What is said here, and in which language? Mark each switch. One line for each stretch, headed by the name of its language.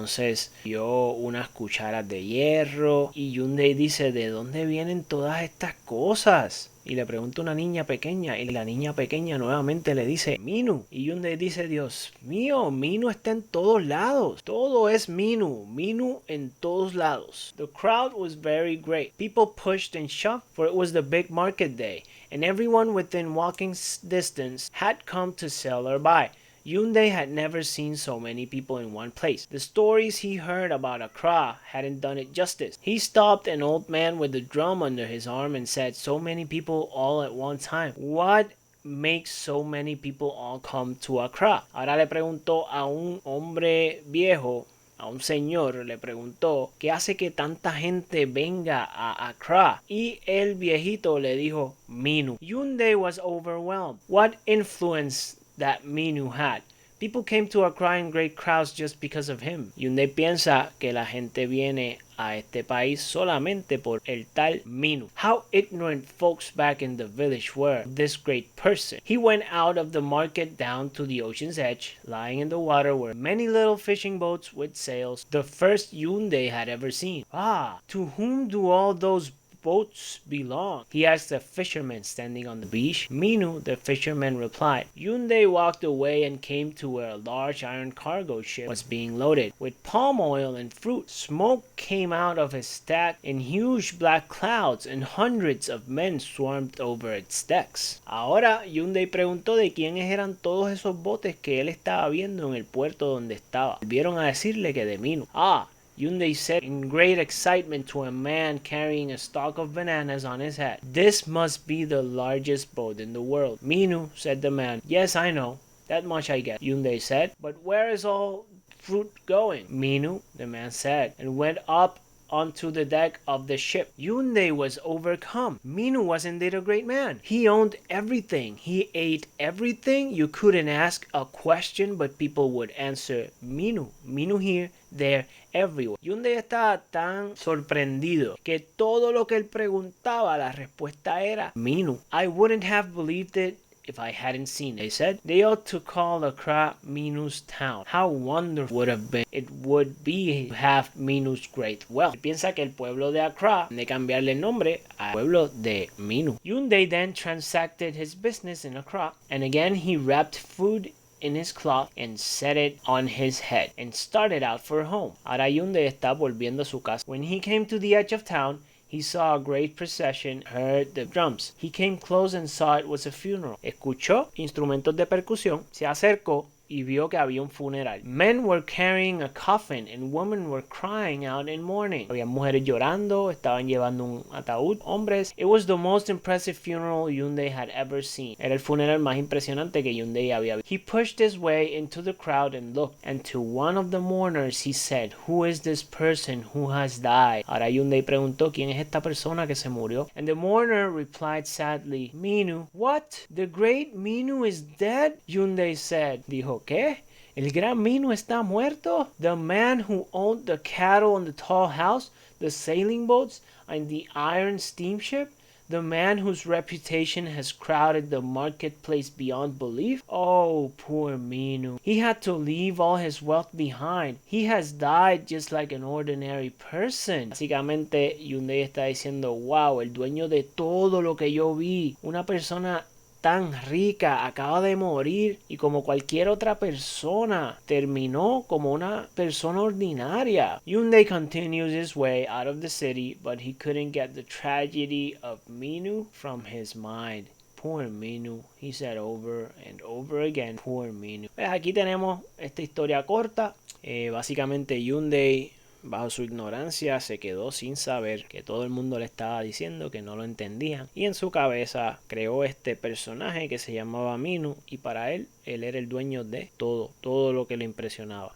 Spanish: Entonces vio unas cucharas de hierro y Younde dice, ¿de dónde vienen todas estas cosas? Y le pregunta a una niña pequeña y la niña pequeña nuevamente le dice Minu. Y Younde dice, Dios mío, Minu está en todos lados. Todo es Minu en todos lados.
English: The crowd was very great. People pushed and shoved, for it was the big market day, and everyone within walking distance had come to sell or buy. Younde had never seen so many people in one place. The stories he heard about Accra hadn't done it justice. He stopped an old man with a drum under his arm and said, so many people all at one time. What makes so many people all come to Accra?
Spanish: Ahora le preguntó a un hombre viejo, a un señor, le preguntó, ¿qué hace que tanta gente venga a Accra? Y el viejito le dijo,
English: Minu. Younde was overwhelmed. What influence that Minu had. People came to Accra in great crowds just because of him.
Spanish: Younde piensa que la gente viene a este país solamente por el tal Minu.
English: How ignorant folks back in the village were of this great person. He went out of the market down to the ocean's edge. Lying in the water were many little fishing boats with sails, the first Younde had ever seen. Ah, to whom do all those boats belong? He asked a fisherman standing on the beach. Minu, the fisherman, replied. Younde walked away and came to where a large iron cargo ship was being loaded with palm oil and fruit. Smoke came out of his stack in huge black clouds, and hundreds of men swarmed over its decks.
Spanish: Ahora Younde preguntó de quiénes eran todos esos botes que él estaba viendo en el puerto donde estaba. Volvieron a decirle que de Minu.
English: Ah, Younde said in great excitement to a man carrying a stalk of bananas on his head. This must be the largest boat in the world. Minu, said the man. Yes, I know. That much I get, Younde said. But where is all fruit going? Minu, the man said, and went up onto the deck of the ship. Younde was overcome. Minu was indeed a great man. He owned everything. He ate everything. You couldn't ask a question, but people would answer Minu. Minu here, there, everywhere.
Spanish: Younde estaba tan sorprendido que todo lo que él preguntaba, la respuesta era Minu.
English: I wouldn't have believed it if I hadn't seen it. They said they ought to call Accra Minu's town. How wonderful would have been it would be to have Minu's great wealth.
Spanish: Él piensa que el pueblo de Accra de cambiarle el nombre al pueblo de Minu.
English: Younde then transacted his business in Accra, and again he wrapped food in his cloth and set it on his head and started out for home.
Spanish: Ahora Younde está volviendo a su casa.
English: When he came to the edge of town, he saw a great procession, heard the drums. He came close and saw it was a funeral.
Spanish: Escuchó instrumentos de percusión, se acercó y vio que había un funeral.
English: Men were carrying a coffin and women were crying out in mourning.
Spanish: Había mujeres llorando, estaban llevando un ataúd, hombres.
English: It was the most impressive funeral Younde had ever seen.
Spanish: Era el funeral más impresionante que Younde había visto.
English: He pushed his way into the crowd and looked, and to one of the mourners he said, "Who is this person who has died?"
Spanish: Ahora Younde preguntó, ¿quién es esta persona que se murió?
English: And the mourner replied sadly, Minu. What? The great Minu is dead? Younde said.
Spanish: Dijo, ¿qué? ¿El gran Minu está muerto?
English: The man who owned the cattle and the tall house, the sailing boats, and the iron steamship? The man whose reputation has crowded the marketplace beyond belief? Oh, poor Minu. He had to leave all his wealth behind. He has died just like an ordinary person.
Spanish: Básicamente, Younde está diciendo, wow, el dueño de todo lo que yo vi, una persona tan rica acaba de morir y como cualquier otra persona terminó como una persona ordinaria.
English: Younde continues his way out of the city, but he couldn't get the tragedy of Minu from his mind. Poor Minu, he said over and over again. Poor Minu.
Spanish: Pues aquí tenemos esta historia corta. Básicamente Younde, bajo su ignorancia, se quedó sin saber que todo el mundo le estaba diciendo que no lo entendían, y en su cabeza creó este personaje que se llamaba Minu, y para él era el dueño de todo lo que le impresionaba.